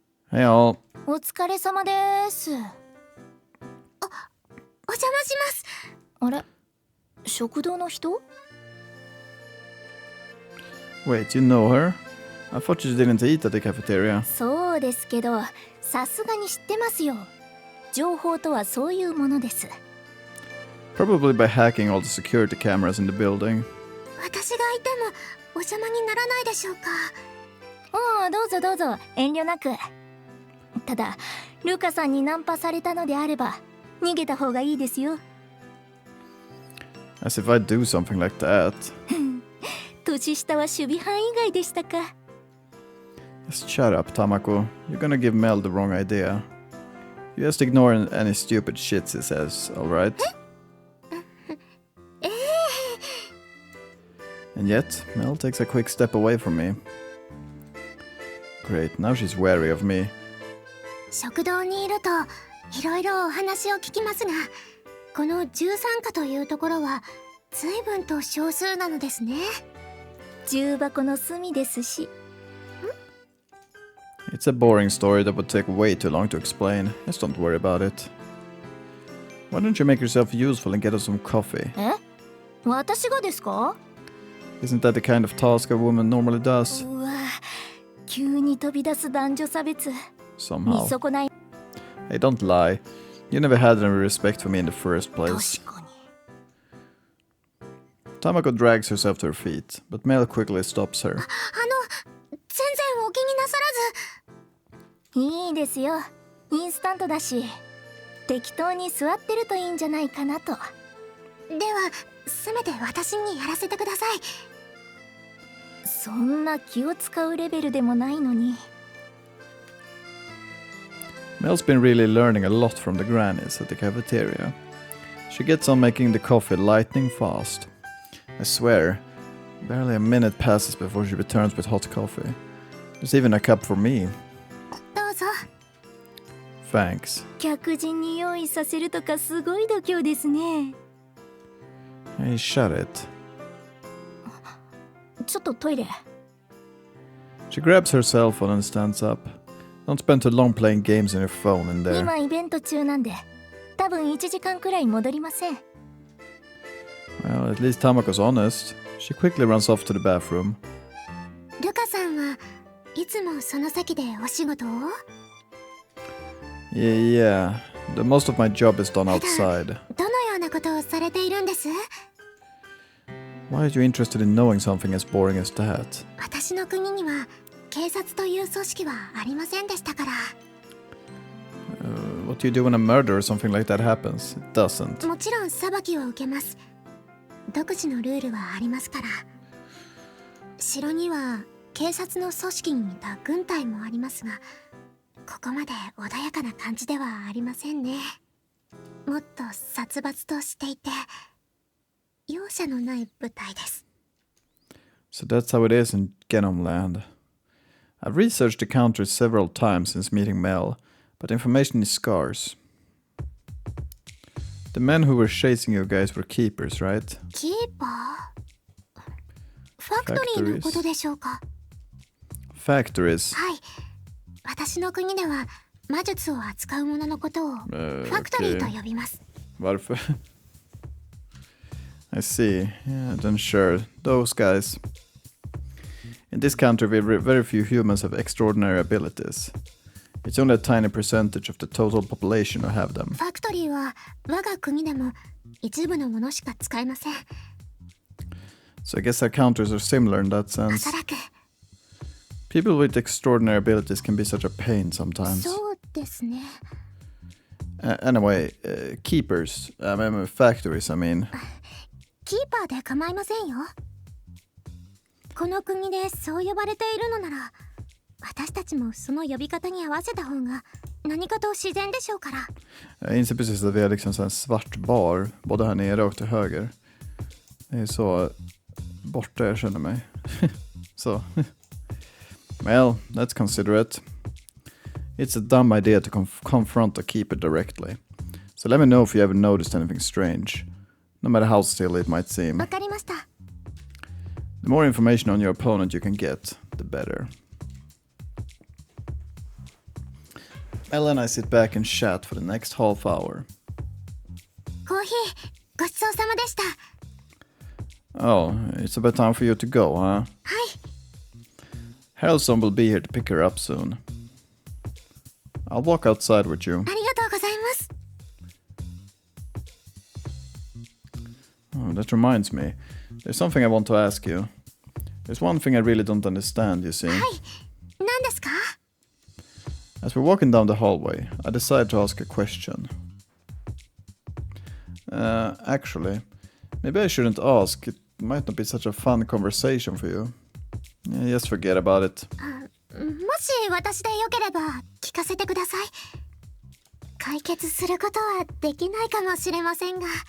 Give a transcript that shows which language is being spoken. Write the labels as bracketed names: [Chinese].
[English] Hey all. [Japanese] お疲れ様です。お邪魔します。あれ、食堂の人？ [English] Wait, you know her? I thought you didn't eat at the cafeteria. [Japanese] そうですけど、さすがに知ってますよ。情報とはそういうものです。 [English] Probably by hacking all the security cameras in the building. [Japanese] 私がいてもお邪魔にならないでしょうか？ああ、どうぞどうぞ、遠慮なく。ただ、ルカさんにナンパされたのであれば、逃げた方がいいですよ。 [English] As if I'd do something like that. [Japanese] 年下は守備範囲外でしたか。 [English] Just shut up, Tamako. You're gonna give Mel the wrong idea. You just ignore any stupid shit he says, alright? And yet, Mel takes a quick step away from me. Great, now she's wary of me. [Japanese] 食堂にいるといろいろお話を聞きますが、この13課というところは随分と少数なのですね。重箱の隅ですし。 [English] It's a boring story that would take way too long to explain. Just don't worry about it. Why don't you make yourself useful and get us some coffee? [Japanese] え？私がですか？ [English] Isn't that the kind of task a woman normally does? [Japanese] うわ、急に飛び出す男女差別。見 [English] Somehow. [Japanese] 損ない。 [English] Hey, don't lie. You never had any respect for me in the first place. [Japanese] 確かに。 [English] Tamako drags herself to her feet, but Mel quickly stops her. [Japanese] 全然お気になさらず。いいですよ。インスタントだし。適当に座ってるといいんじゃないかなと。では、せめて私にやらせてください。そんな気を使うレベルでもないのに。 [English] Mel's been really learning a lot from the grannies at the cafeteria. She gets on making the coffee lightning fast. I swear, barely a minute passes before she returns with hot coffee. There's even a cup for me. [Japanese] どうぞ。 [English] Thanks. [Japanese] 客人に用意させるとかすごい度胸ですね。 [English] Hey, shut it. [Japanese] ちょっとトイレ。 [English] She grabs her cell phone and stands up. Don't spend too long playing games on your phone in there. [Japanese] 今イベント中なんで、多分1時間くらい戻りません。 [English] Well, at least Tamako's honest. She quickly runs off to the bathroom. [Japanese] ルカさんはいつもその席でお仕事を？ [English] Yeah. Most of my job is done outside. [Japanese] どのようなことをされているんです？ [English] Why are you interested in knowing something as boring as that? [Japanese] 私の国には警察という組織はありませんでしたから。 [English] What do you do when a murder or something like that happens? It doesn't. [Japanese] もちろん裁きを受けます。独自のルールはありますから。城には警察の組織に似た軍隊もありますが、ここまで穏やかな感じではありませんね。もっと殺伐としていて容赦のない部隊です。 [English] So that's how it is in Genomland. I've researched the country several times since meeting Mel, but information is scarce. The men who were chasing you guys were keepers, right? [Japanese] キーパー？ファクトリーのことでしょうか？ [English] Factories. [Japanese] はい。私の国では魔術を扱うもののことをファクトリーと呼びます。 [Swedish] Varför? [English] I see. Yeah, then sure. Those guys. In this country, very few humans have extraordinary abilities. It's only a tiny percentage of the total population who have them. [Japanese] ファクトリーは我が国でも一部のものしか使えません。 [English] So I guess our countries are similar in that [Japanese] お [English] sense. [Japanese] そらく。 [English] People with extraordinary abilities can be such a pain sometimes. [Japanese] そうですね。 [English] Anyway, keepers. Factories, I mean. [Japanese] キーパーで構いませんよ。この国でそう呼ばれているのなら、私たちもその呼び方に合わせた方が何かと自然でしょうから。 [Swedish] Jag inser precis att vi har liksom en svart bar, både här nere och till höger. Det är så borta jag känner mig. Så. [English] Well, that's considerate. It's a dumb idea to confront a keeper directly. So let me know if you ever noticed anything strange. No matter how silly it might seem. [Japanese] わかりました。 [English] The more information on your opponent you can get, the better. Ella and I sit back and chat for the next half hour. [Japanese] コーヒーごちそうさまでした。 [English] Oh, it's about time for you to go, huh? [Japanese] はい。 [English] Harrelson will be here to pick her up soon. I'll walk outside with you. [Japanese] ありがとうございます。 [English] Oh, that reminds me. There's something I want to ask you. There's one thing I really don't understand, you see. [Japanese] はい。何ですか？ [English] As we're walking down the hallway, I decide to ask a question. Actually, maybe I shouldn't ask. It might not be such a fun conversation for you. Yeah, just forget about it. [Japanese] もし私でよければ聞かせてください。解決することはできないかもしれませんが。